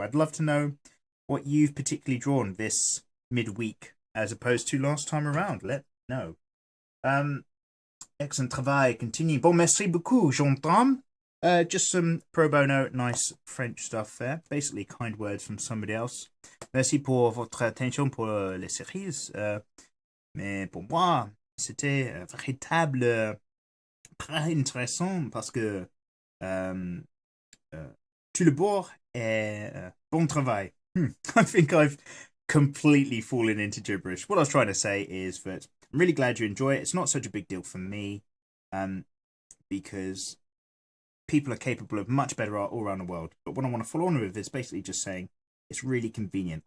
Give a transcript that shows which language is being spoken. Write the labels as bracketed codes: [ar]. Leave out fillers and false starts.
[en] I'd love to know what you've particularly drawn this midweek as opposed to last time around. Let me know. [fr] Excellent travail. Continue. Bon, merci beaucoup, Jean-Tom. [en] Just some pro bono, nice French stuff there. Basically, kind words from somebody else. [fr] Merci pour votre attention pour les séries. Mais pour moi, c'était véritable, très intéressant parce que tout le bord et bon travail. [en] I think I've completely fallen into gibberish. What I was trying to say is that I'm really glad you enjoy it. It's not such a big deal for me, because people are capable of much better art all around the world. But what I want to follow on with is basically just saying it's really convenient.